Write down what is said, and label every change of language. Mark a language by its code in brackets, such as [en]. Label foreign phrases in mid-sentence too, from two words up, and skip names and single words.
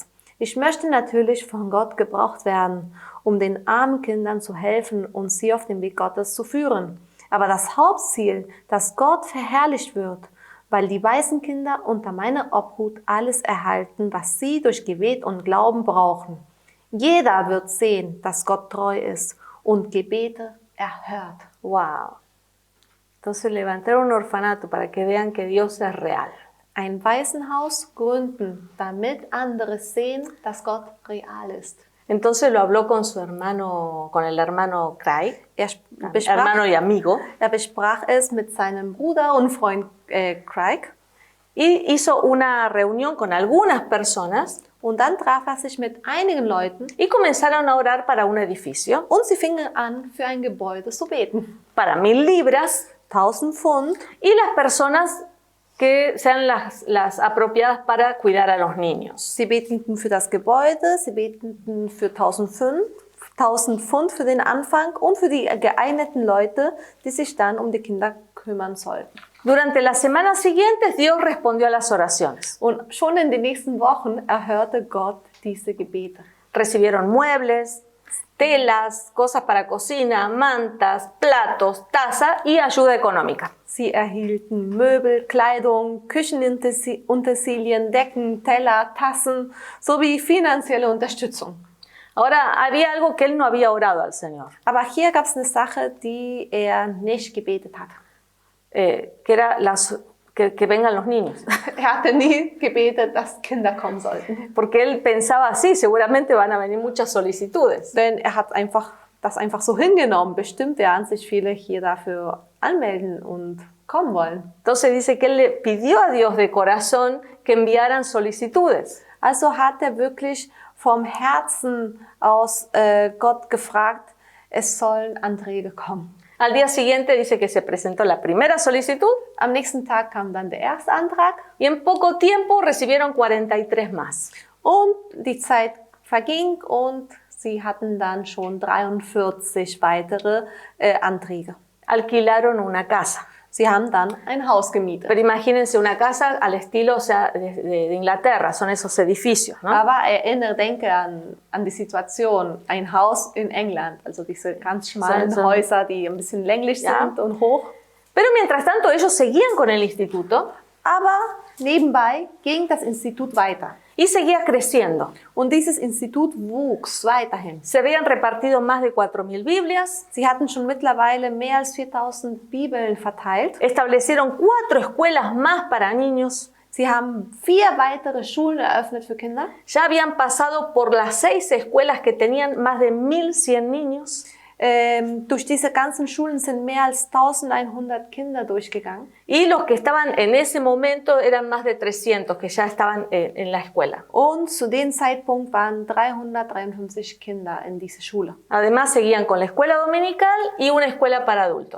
[de] Ich möchte natürlich von Gott gebraucht werden, um den armen Kindern zu helfen und sie auf den Weg Gottes zu führen. Aber das Hauptziel, dass Gott verherrlicht wird, weil die weißen Kinder unter meiner Obhut alles erhalten, was sie durch Gebet und Glauben brauchen. Jeder wird sehen, dass Gott treu ist und Gebete erhört. Wow. [es] Entonces levantaron un orfanato para que vean que Dios es real. [de] Ein Waisenhaus gründen, damit andere sehen, dass Gott real ist. [es] Entonces lo habló con su hermano, con el hermano Craig, hermano y amigo. [de] Er besprach es mit seinem Bruder und Freund Craig. [es] Y hizo una reunión con algunas personas. [de] Und dann traf er sich mit einigen Leuten. [es] Y comenzaron a orar para un edificio. [de] Und sie fingen an, für ein Gebäude zu beten. [es] Para 1000 libras. [de] 1000 Pfund. [es] Y las personas que sean las apropiadas para cuidar a los niños. [de] Sie beteten für das Gebäude, sie beteten für 1000 Pfund für den Anfang und für die geeigneten Leute, die sich dann um die Kinder kümmern sollten. [es] Durante las semanas siguientes Dios respondió a las oraciones. [de] Und schon in den nächsten Wochen erhörte Gott diese Gebete. [es] Recibieron muebles, telas, cosas para cocina, mantas, platos, taza y ayuda económica. [de] Sie erhielten Möbel, Kleidung, Küchenutensilien, Decken, Teller, Tassen sowie finanzielle Unterstützung. [es] Ahora, había algo que él no había orado al Señor. [de] Aber hier gab es eine Sache, die nicht gebetet hat. [es] Que era que vengan los niños. [de] Hatte nie gebetet, dass Kinder kommen sollten. [es] Porque él pensaba así, seguramente van a venir muchas solicitudes. [de] Denn hat das einfach so hingenommen. Bestimmt werden sich viele hier dafür anmelden und kommen wollen. [es] Entonces dice que él le pidió a Dios de corazón que enviaran solicitudes. [de] Also hat wirklich vom Herzen aus Gott gefragt, es sollen Anträge kommen. [es] Al día siguiente dice que se presentó la primera solicitud. [de] Am nächsten Tag kam dann der erste Antrag. [es] Y en poco tiempo recibieron 43 más. [de] Und die Zeit verging und sie hatten dann schon 43 weitere Anträge. [es] Alquilaron una casa. [de] Sie haben dann ein Haus gemietet. [es] Pero imagínense una casa al estilo, o sea, de Inglaterra, son esos edificios, ¿no? [de] Aber denke an die Situation, ein Haus in England, also diese ganz schmalen Häuser, die ein bisschen länglich sind und hoch. [es] Pero mientras tanto ellos seguían con el instituto. [de] Aber nebenbei ging das Institut weiter. [es] Y seguía creciendo. [de] Und dieses Institut wuchs weiterhin. [es] Se habían repartido más de 4000 Biblias. [de] Sie hatten schon mittlerweile mehr als 4000 Bibeln verteilt. [es] Establecieron 4 escuelas más para niños. [de] Sie haben 4 weitere Schulen eröffnet für Kinder. [es] Ya habían pasado por las 6 escuelas que tenían más de 1100 niños. [de] Durch diese ganzen Schulen sind mehr als 1100 Kinder durchgegangen. [es] Y los que estaban en ese momento eran más de 300 que ya estaban en la escuela. [de] Und zu dem Zeitpunkt waren 353 Kinder in dieser Schule. [es] Además seguían con la escuela dominical y una escuela para adultos.